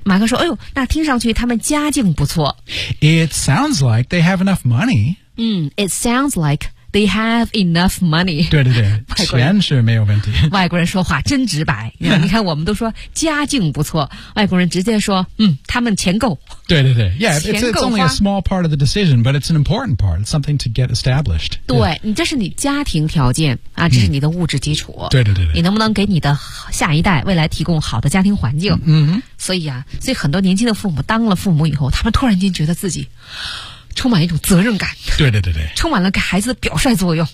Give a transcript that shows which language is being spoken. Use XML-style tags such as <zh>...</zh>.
<zh>马克说哎呦那听上去他们家境不错。</zh> <en>It sounds like they have enough money.、 It sounds like,They have enough money.</en> <zh>对对对，钱是没有问题。外国人说话真直白。你看，我们都说家境不错，外国人直接说，他们钱够。对对对 ，Yeah, 钱够花。</zh> <en>It's only a small part of the decision, but it's an important part. It's something to get established.</en> <zh>对，你这是你家庭条件啊，这是你的物质基础。对对对对。你能不能给你的下一代未来提供好的家庭环境？嗯哼。所以很多年轻的父母当了父母以后，他们突然间觉得自己。充满一种责任感对对对对充满了给孩子的表率作用</zh>